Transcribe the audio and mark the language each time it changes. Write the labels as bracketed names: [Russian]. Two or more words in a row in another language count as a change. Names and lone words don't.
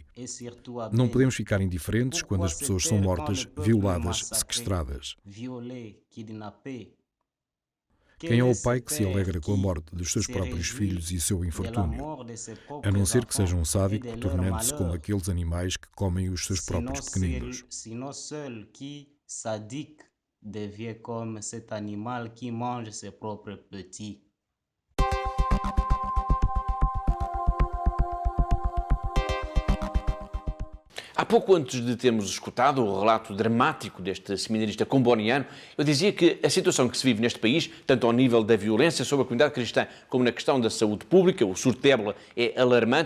[Portuguese] Não podemos ficar indiferentes quando as pessoas são mortas, violadas, sequestradas. Quem é o pai que se alegra com a morte dos seus próprios filhos e seu infortúnio? A não ser que seja um sádico, tornando-se como aqueles animais que comem os seus próprios pequeninos. [French] Devient comme cet animal qui mange ses propres petits. [Portuguese] Há pouco antes de termos escutado o relato dramático deste seminarista comboniano, eu dizia que a situação que se vive neste país, tanto ao nível da violência sobre a comunidade cristã como na questão da saúde pública, o surto de ébola é alarmante.